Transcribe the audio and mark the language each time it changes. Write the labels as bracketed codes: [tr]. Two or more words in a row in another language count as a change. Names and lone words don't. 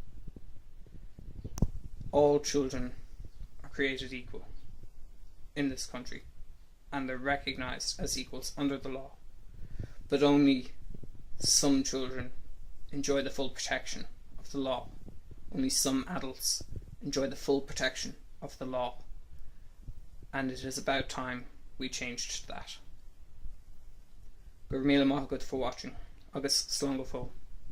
[en] All children are created equal in this country, and they're recognised as equals under the law. But only some children enjoy the full protection of the law. Only some adults enjoy the full protection of the law. And it is about time we changed that. [ga] Gur míle maith agat [en] for watching. [ga] Agus slán go fóill.